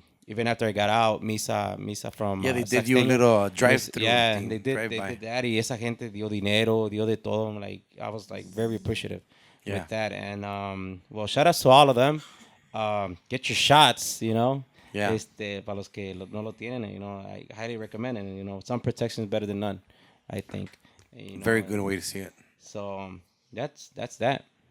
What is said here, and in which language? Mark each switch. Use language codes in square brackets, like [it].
[en] Even after I got out, Misa from Yeah, they did you a Saxteño, little drive-through Yeah, thing, they did drive-by. that. [es] Y esa gente dio dinero, dio de todo. [en] I was very appreciative Yeah. with that. And well, shout outs to all of them. Get your shots. Yeah. [es] Para los que no lo tienen, [en] I highly recommend it. Some protection is better than none, I think. Very good way to see it. So that's that.